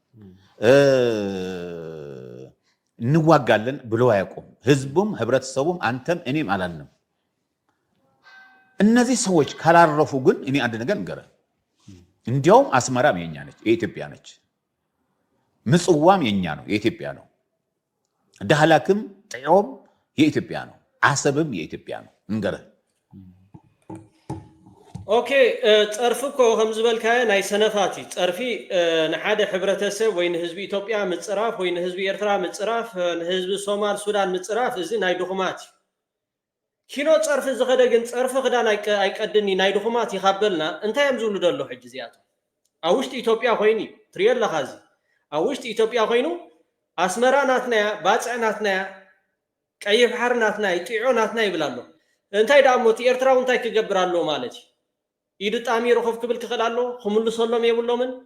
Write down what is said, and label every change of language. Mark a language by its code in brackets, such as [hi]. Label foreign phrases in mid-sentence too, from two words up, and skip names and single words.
[am] እንዋጋለን ብሎ አያውቁም ህዝቡም ህብረተሰቡም አንተም እኔም አላልንም እነዚህ ሰዎች ካላረፉ ግን እኔ አንድ ነገር እንገረ እንዲያውም አስመራም የኛ ነች የኢትዮጵያ ነች ምጽዋም የኛ ነው የኢትዮጵያ ነው ዳህላክም ጠዮም የኢትዮጵያ ነው አሰብም የኢትዮጵያ ነው እንገረ [ti] ኦኬ ጸርፍኮ ከምዝበልካየ ናይ ሰነፋቲ ጸርፊ ንሓደ ሕብረተሰብ ወይ ንህዝቢ ኢትዮጵያ ምጽራፍ ወይ ንህዝቢ ኤርትራ ምጽራፍ ንህዝቢ ሶማል ሱዳን ምጽራፍ እዚ ናይ ድኹማት ኪሎ ጸርፊ ዝኸደ ግን ጸርፊ ክዳን ኣይቀድኒ ናይ ድኹማት ይኻበልና እንታይ እዮም ዝብሉ ደሎ ሕጂ እዚኣቶ ኣብ ውሽጢ ኢትዮጵያ ኮይኑ ትሪኦ ኣለኻ እዚ ኣብ ውሽጢ ኢትዮጵያ ኮይኑ ኣስመራ ናትናያ ባፅዕ ናትናያ ቀይሕ ባሕር ናትናይ ጢዖ ናትና ይብል ኣሎ እንታይ ደሞ እቲ ኤርትራው እንታይ ክገብር ኣሎ ማለት እዩ ኢዱ ጣሚሩ ኸፍ ክብል ክኽእል ኣሎ ክምልሰሎም የብሎምን